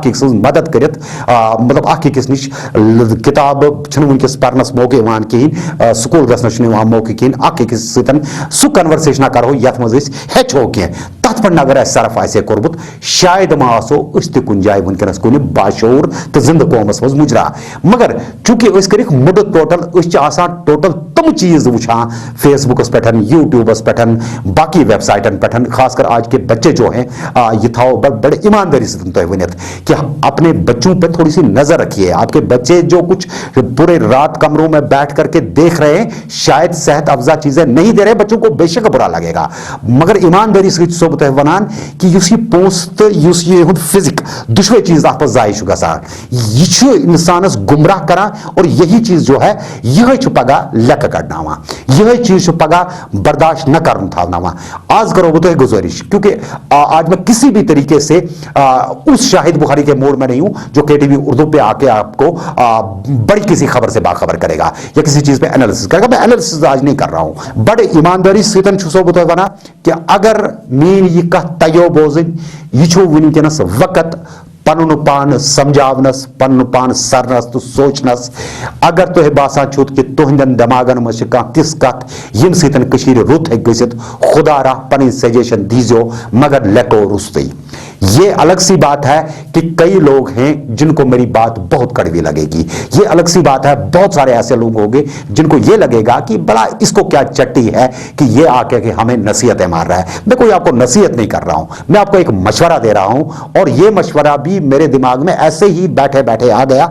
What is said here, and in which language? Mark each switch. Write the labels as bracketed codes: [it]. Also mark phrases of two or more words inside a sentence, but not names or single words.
[ks] أکۍ سٕنٛز مدد کٔرِتھ مطلب اکھ أکِس نِش کِتابہٕ چھِنہٕ وٕنکیٚس پرنس موقعہٕ یِوان کِہیٖنۍ سکوٗل گژھنس چھُنہٕ یِوان موقعہٕ کِہیٖنۍ اکھ أکِس سۭتۍ سُہ کنورسیشنا کرو یتھ منٛز أسۍ ہیٚچھو کینٛہہ تتھ پٮ۪ٹھ اگر اسہِ صرف آسہِ ہے کوٚرمُت شاید ما آسو أسۍ تہِ کُنہِ جایہِ وٕنکیٚنس کُنہِ باشعوٗر تہٕ زِندٕ قومس منٛز مُجرا مگر چوٗنٛکہِ أسۍ کٔرِکھ مُڈٕ ٹوٹل أسۍ چھِ آسان ٹوٹل تِم چیٖز وٕچھان فیس بُکس پٮ۪ٹھ یوٗٹیوٗبس پٮ۪ٹھ باقی ویب سایٹن پٮ۪ٹھ [ur] خاص کر آج کے بچے جو ہیں یہ تھاؤ بڑے ایمانداری سے [ks] تۄہہِ ؤنِتھ [ur] کہ اپنے بچوں پہ تھوڑی سی نظر رکھیے آپ کے بچے جو کچھ پورے رات کمروں میں بیٹھ کر کے دیکھ رہے ہیں شاید صحت افزا چیزیں نہیں دے رہے بچوں کو بے شک برا لگے گا [ks] مگر ایمانداری سۭتۍ چھُسو بہٕ تۄہہِ ونان کہ یُس یہِ پونٛسہٕ تہٕ یُس یہِ یِہُنٛد فزِک دۄشوے چیٖز اتھ منٛز ضایع چھُ گژھان یہِ چھُ انسانس گمراہ کران [ur] اور یہی چیز جو ہے [ks] یہے چھُ پگہہ لیکھٕ کڑناوان یہے چیز چھُ پگہہ برداشت نہ کرُن تھاوناوان آز کرو بہٕ تۄہہِ گزٲرش [ur] کیونکہ آج میں کسی بھی طریقے سے اس شاہد بخاری کے موڈ میں نہیں ہوں جو KTV اردو پہ آ کے آپ کو بڑی کسی خبر سے باخبر کرے گا یا کسی چیز پہ انالیسس کرے گا میں انالیسس آج نہیں کر رہا ہوں [ks] بڑے ایمانداری سۭتۍ چھُسو بہٕ تۄہہِ ونان کہ اگر میٲنۍ یہِ کتھ تَگیو بوزٕنۍ یہِ چھُ وٕنکیٚنس وقت پنن پان سمجھاونس پنن پان سرنس تو سوچنس اگر تہ باسان چھت کہ تہندن دماغن مز کانٛہہ تِژھ کتھ یم سۭتۍ کشیر رُت ہیٚکہِ گٔژھِتھ خدا راہ پنٕنۍ سجیشن دیزیو مگر لیکو رُستٕے. [ur] یہ الگ سی بات ہے کہ کئی لوگ ہیں جن کو میری بات بہت کڑوی لگے گی. یہ الگ سی بات ہے بہت سارے ایسے لوگ ہوں گے جن کو یہ لگے گا کہ بڑا اس کو کیا چٹی ہے کہ یہ آ کے ہمیں نصیحتیں مار رہا ہے. میں کوئی آپ کو نصیحت نہیں کر رہا ہوں, میں آپ کو ایک مشورہ دے رہا ہوں, اور یہ مشورہ بھی میرے دماغ میں ایسے ہی بیٹھے بیٹھے آ گیا.